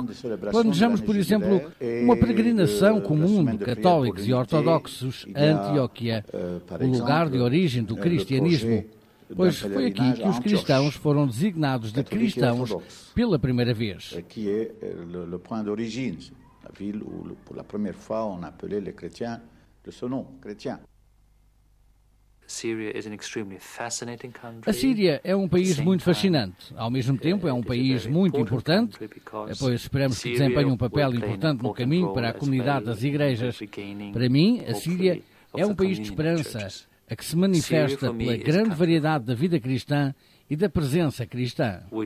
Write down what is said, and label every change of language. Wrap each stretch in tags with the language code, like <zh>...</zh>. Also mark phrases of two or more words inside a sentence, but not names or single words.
<pt>Planejamos, por exemplo, uma peregrinação comum de católicos e ortodoxos a Antioquia, o lugar de origem do cristianismo, pois foi aqui que os cristãos foram designados de cristãos pela primeira vez.</pt> <fr>La ville où, pour la première fois, on appelait les chrétiens de ce nom, chrétien.</fr> <pt>A Síria é um país muito fascinante. Ao mesmo tempo, é um país muito importante, pois esperamos que desempenhe um papel importante no caminho para a comunidade das igrejas. Para mim, a Síria é um país de esperança, a que se manifesta pela grande variedade da vida cristã e da presença cristã.</pt>